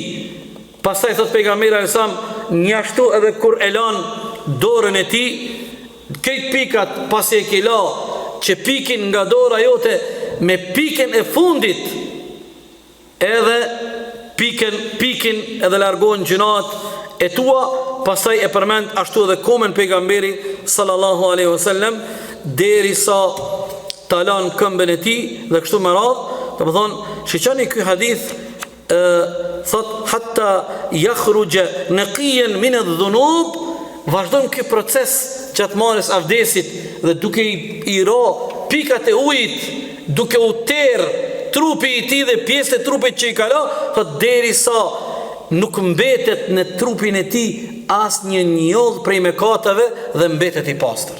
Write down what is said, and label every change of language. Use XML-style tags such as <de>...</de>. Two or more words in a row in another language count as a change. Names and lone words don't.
<sq>Pastaj thot pejgamberi alajhissalam, njashtu edhe kur e lan dorën e tij, këtë pikat pasi e ke la, që pikin nga dora jote me pikën e fundit, edhe pikin edhe largohen gjunat e tua. Pastaj e përmend ashtu edhe komen pejgamberi</sq> <ar>صلى الله عليه وسلم,</ar> <sq>derisa talan këmbën e tij dhe kështu me radhë. Do të thonë, shiqani ky hadith thot</sq> <ar>حتى يخرج نقيا من الذنوب,</ar> <sq>vazhdon ky proces gjatë marrjes avdesit dhe duke i ro pikat e ujit, duke u terr trupi i tij dhe pjesët e trupit që i ka la, thot derisa nuk mbetet në trupin e tij asnjë njoll prej mëkateve dhe mbetet i pastër.</sq>